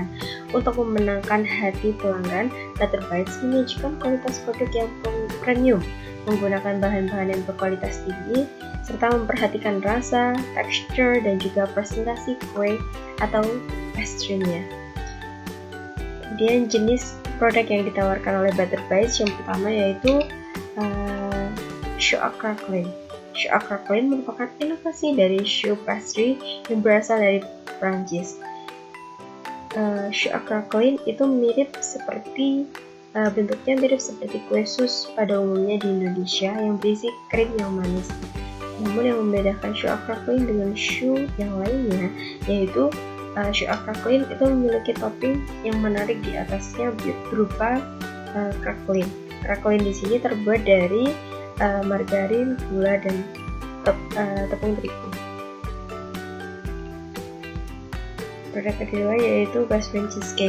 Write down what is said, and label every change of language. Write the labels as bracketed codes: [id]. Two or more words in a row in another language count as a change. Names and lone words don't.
[id] Untuk memenangkan hati pelanggan, Butterbites menyajikan kualitas produk yang premium, menggunakan bahan-bahan yang berkualitas tinggi, serta memperhatikan rasa, tekstur, dan juga presentasi kue atau pastry-nya. Kemudian jenis produk yang ditawarkan oleh Butterbites yang pertama yaitu [fr] choux à craquelin. Choux à craquelin [id] merupakan inovasi dari [en] choux pastry [id] yang berasal dari Prancis. [fr] Choux à craquelin [id] itu bentuknya mirip seperti kue sus pada umumnya di Indonesia yang berisi krim yang manis. Namun yang membedakan [fr] choux à craquelin [id] dengan choux yang lainnya yaitu [fr] choux à craquelin [id] itu memiliki topping yang menarik di atasnya berupa craquelin. Craquelin di sini terbuat dari margarin, gula, dan tepung terigu. Produk kedua yaitu basbun cheesecake.